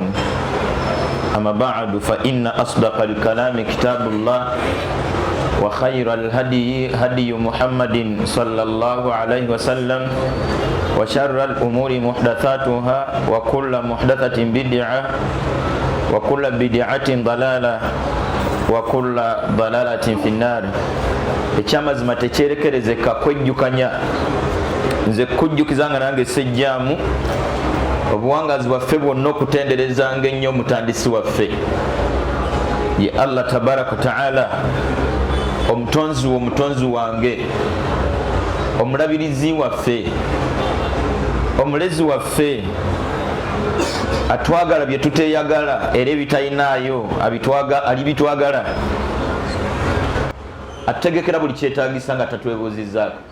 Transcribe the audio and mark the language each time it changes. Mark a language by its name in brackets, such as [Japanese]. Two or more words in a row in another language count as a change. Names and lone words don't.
[Arabic] أما بعد فإن أصدق الكلام كتاب الله وخير الهدي هدي محمد صلى الله عليه وسلم وشر الأمور محدثاتها وكل محدثة بدعة وكل بدعة ضلالة وكل ضلالة في النار. [Ganda] ekyamazima tekyerekerezeka kwejjukanya nze kujjukizanga nange sejjaamu obuwangazi bwaffe bwonna okutenderezanga ennyo omutandisi waffe ye [Arabic] الله تبارك تعالى, [Ganda] omutonzi wange, omulabirizi waffe, omulezi waffe, atwagala bye tuteyagala era ebitayinaayo alibitwagala, ategekera buli kyetaagisa nga tatwebuuzizaako.